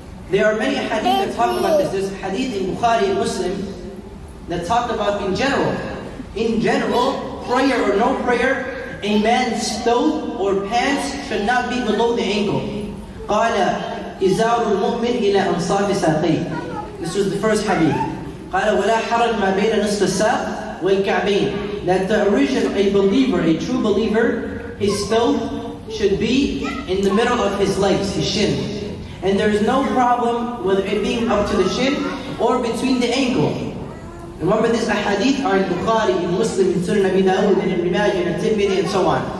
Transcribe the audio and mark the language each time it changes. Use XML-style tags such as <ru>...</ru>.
<en>There are many hadith that talk about this. There's a hadith in Bukhari and Muslim that talk about in general, prayer or no prayer, a man's thobe or pants should not be below the ankle.</en> <ar>قال إزار المؤمن إلى أنصاف ساقيه.</ar> <en>This was the first hadith.</en> <ar>قال ولا حرج ما بين نصف الساق والكعبين.</ar> <en>That the original, a believer, a true believer, his thobe should be in the middle of his legs, his shin. And there is no problem with it being up to the shin or between the ankle. Remember, this hadith are in Bukhari, in Muslim, in Sunan Abi Dawud, in Ibn Majah, in Tirmidhi, and so on.</en>